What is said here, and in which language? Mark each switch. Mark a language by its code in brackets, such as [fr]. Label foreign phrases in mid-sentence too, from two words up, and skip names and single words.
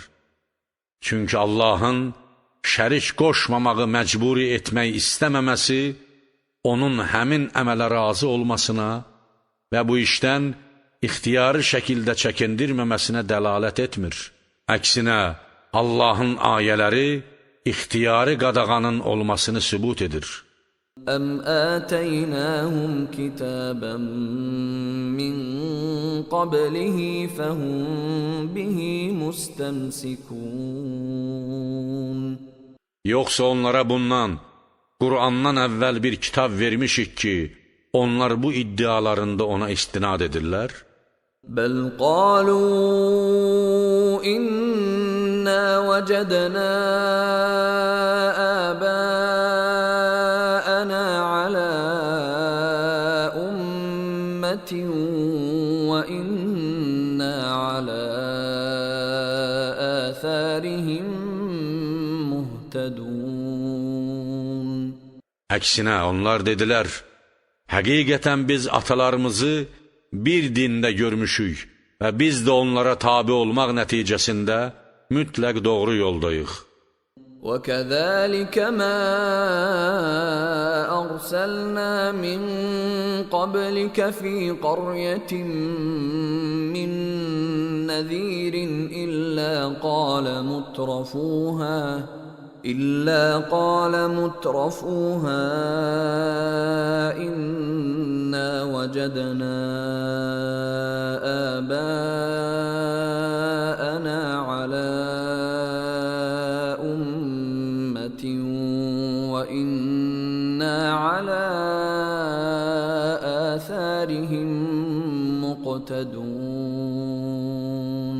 [az] Çünki Allahın şərik qoşmamağı məcburi etmək istəməməsi, onun həmin əmələ razı olmasına və bu işdən ixtiyari şəkildə çəkindirməməsinə dəlalət etmir. Əksinə, Allahın ayələri ixtiyari qadağanın olmasını sübut edir. [ar] أَمْ آتَيْنَاهُمْ كِتَابًا مِّن قَبْلِهِ فَهُمْ بِهِ مُسْتَمْسِكُونَ [az] Yoxsa onlara bundan, Qur'andan əvvəl bir kitab vermişik ki, onlar bu iddialarında ona istinad edirlər? [ar] بَلْ قَالُوا إِنَّا وَجَدْنَا آبَاءَنَا عَلَى أُمَّةٍ وَإِنَّا عَلَى آثَارِهِمْ مُهْتَدُونَ [az] Əksinə, onlar dedilər, həqiqətən biz atalarımızı bir dində görmüşük və biz də onlara tabi olmaq nəticəsində mütləq doğru yoldayıq. [ar] وَكَذَلِكَ مَا أَرْسَلْنَا مِن قَبْلِكَ فِي قَرْيَةٍ مِّن نَّذِيرٍ إِلَّا قَالَ مُتْرَفُوهَا إِنَّا وَجَدْنَا آبَاءَنَا عَلَى أُمَّةٍ وَإِنَّا عَلَى آثَارِهِمْ مُقْتَدُونَ